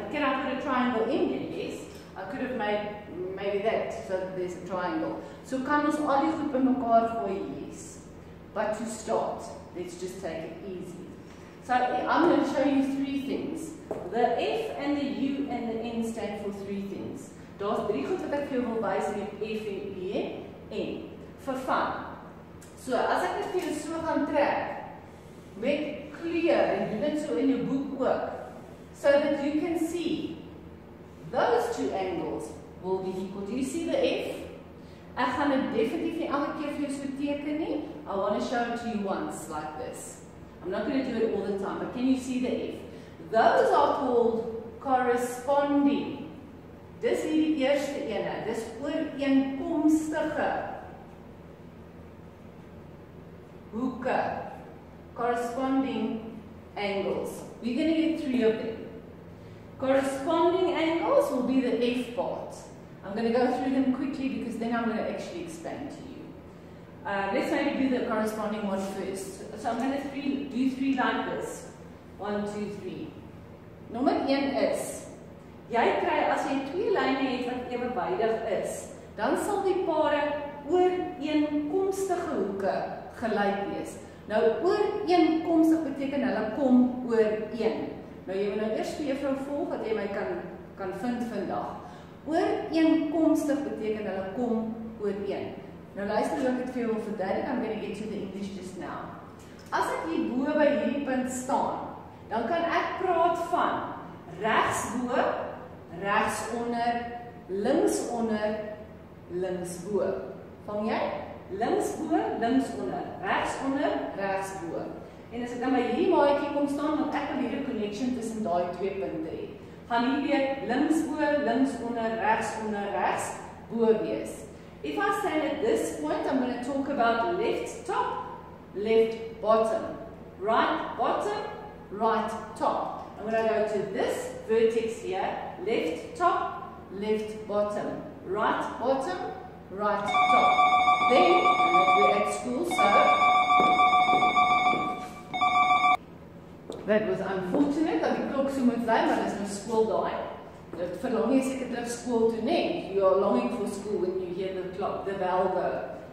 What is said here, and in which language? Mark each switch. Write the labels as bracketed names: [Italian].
[English] But can I put a triangle in there? Yes. I could have made maybe that, so that there's a triangle. [Afrikaans] So kan ons al die goed bymekaar gooi, [English] yes. But to start, let's just take it easy. So I'm going to show you 3 things. The F and the U and the N stand for 3 things. [Afrikaans] Daar's 3 goed wat ek vir jou wil wys met F en E en vir fun. So as ek dit vir jou so gaan trek met kleur en doen dit so in jou boek ook, [English] so that you can see those 2 angles will be equal. Do you see the F? [Afrikaans] Ek gaan dit definitief nie elke keer vir jou so teken nie. [English] I want to show it to you once like this. I'm not going to do it all the time, but can you see the F? Those are called corresponding. [Afrikaans] Dis hierdie eerste ene, dis ooreenkomstige hoeke, corresponding angles. [English] We're going to get 3 of them. Corresponding angles will be the F part. I'm going to go through them quickly because then I'm going to actually explain to you. Let's maybe do the corresponding one first. So I'm going to do 3 like this. 1, 2, 3. [Afrikaans] Nommer 1 is, jy kry as jy 2 lyne het wat ewenwydig is, dan sal die pare ooreenkomstige hoeke gelyk wees. Nou ooreenkomstig beteken hulle kom ooreen. Nou jy moet nou eers vir juffrou volg dat jy my kan vind vandag. Ooreenkomstig beteken hulle kom ooreen. Nou luister hoe ek dit vir jou wil verduidelik. [English] I'm going to get to the English just now. [Afrikaans] As ek hier bo by hierdie punt staan, dan kan ek praat van regs bo, regs onder, links onder, links bo. Vang jy? Links bo, links onder, regs bo. En as ek dan by hierdie maatjie kom staan, dan ek wil hierdie connection tussen daai 2 punte hê. Gaan hier weer links bo, links onder, regs bo wees. [English] If I stand at this point, I'm going to talk about left top, left bottom, right bottom, right top. I'm going to go to this vertex here, left top, left bottom, right bottom, right top. Then, we're at school, so that was unfortunate [Afrikaans] dat die klok so moet wy, maar dis nou skool daai. Dit verlang jy seker terug skool toe, nee. [English] You are longing for school when you hear the clock, the bell go.